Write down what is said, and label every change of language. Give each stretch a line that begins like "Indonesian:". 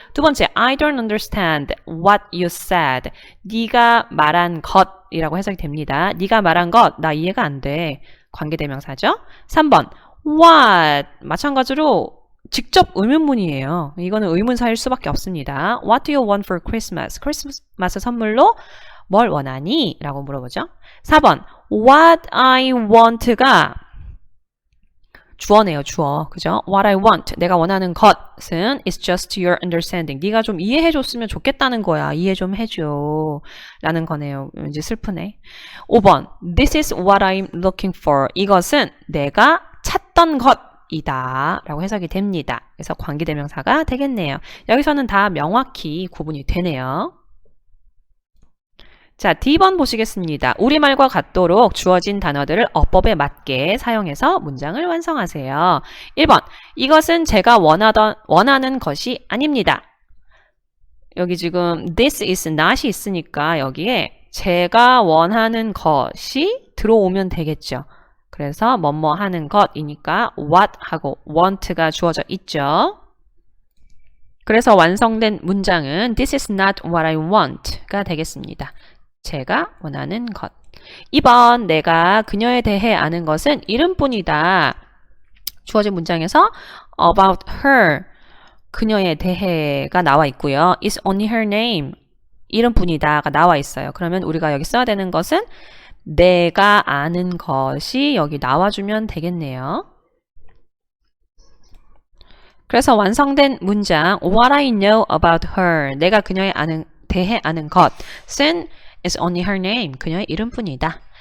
Korean: 두 번째,
English: I don't understand what you said.
Korean: 네가 말한 것이라고 해석이 됩니다. 네가 말한 것, 나 이해가 안 돼. 관계대명사죠. 3번, what? 마찬가지로 직접 의문문이에요. 이거는 의문사일 수밖에 없습니다.
English: What do you want for Christmas?
Korean: 크리스마스 선물로 뭘 원하니? 라고 물어보죠. 4번
English: what I want
Korean: 가 주어네요, 주어. 그죠?
English: What I want.
Korean: 내가 원하는 것은
English: is just your understanding.
Korean: 네가 좀 이해해줬으면 좋겠다는 거야. 이해 좀 해줘. 라는 거네요. 왠지 슬프네. 5번.
English: This is what I'm looking for.
Korean: 이것은 내가 찾던 것이다. 라고 해석이 됩니다. 그래서 관계대명사가 되겠네요. 여기서는 다 명확히 구분이 되네요. 자, D번 보시겠습니다. 우리말과 같도록 주어진 단어들을 어법에 맞게 사용해서 문장을 완성하세요. 1번, 이것은 제가 원하는 것이 아닙니다. 여기 지금
English: this is not
Korean: 이 있으니까 여기에 제가 원하는 것이 들어오면 되겠죠. 그래서 뭐뭐 하는 것이니까 what 하고 want가 주어져 있죠. 그래서 완성된 문장은
English: This is not what I want
Korean: 가 되겠습니다. 제가 원하는 것. 2번, 내가 그녀에 대해 아는 것은 이름뿐이다. 주어진 문장에서
English: about her,
Korean: 그녀에 대해가 나와 있고요.
English: It's only her name,
Korean: 이름뿐이다가 나와 있어요. 그러면 우리가 여기 써야 되는 것은 내가 아는 것이 여기 나와주면 되겠네요.
English: 그래서 완성된 문장 What I know about her,
Korean: 내가 그녀에 대해 아는 것은
English: is only her name,
Korean: 그녀의 이름뿐이다.